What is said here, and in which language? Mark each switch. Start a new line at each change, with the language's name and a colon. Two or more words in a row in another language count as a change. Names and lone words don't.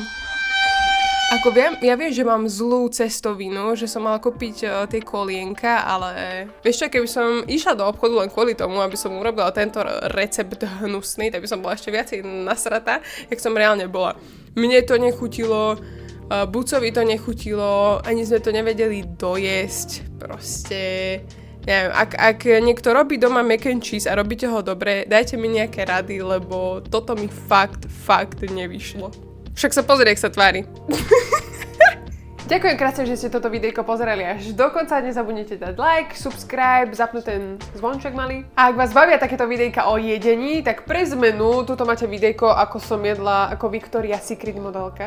Slovak: Ako ja viem, že mám zlú cestovinu, že som mala kúpiť tie kolienka, ale vieš čo, keby som išla do obchodu len kvôli tomu, aby som urobila tento recept hnusný, tak by som bola ešte viacej nasratá, jak som reálne bola. Mne to nechutilo, Bucovi to nechutilo, ani sme to nevedeli dojesť, proste, neviem, ak niekto robí doma
English: mac and cheese
Slovak: a robíte ho dobre, dajte mi nejaké rady, lebo toto mi fakt nevyšlo. Však sa pozri, jak sa tvári. Ďakujem krásne, že ste toto videjko pozerali až do konca, nezabudnite dať like, subscribe, zapnúť ten zvonček malý. A ak vás bavia takéto videjka o jedení, tak pre zmenu, tuto máte videjko, ako som jedla ako Victoria's Secret modelka.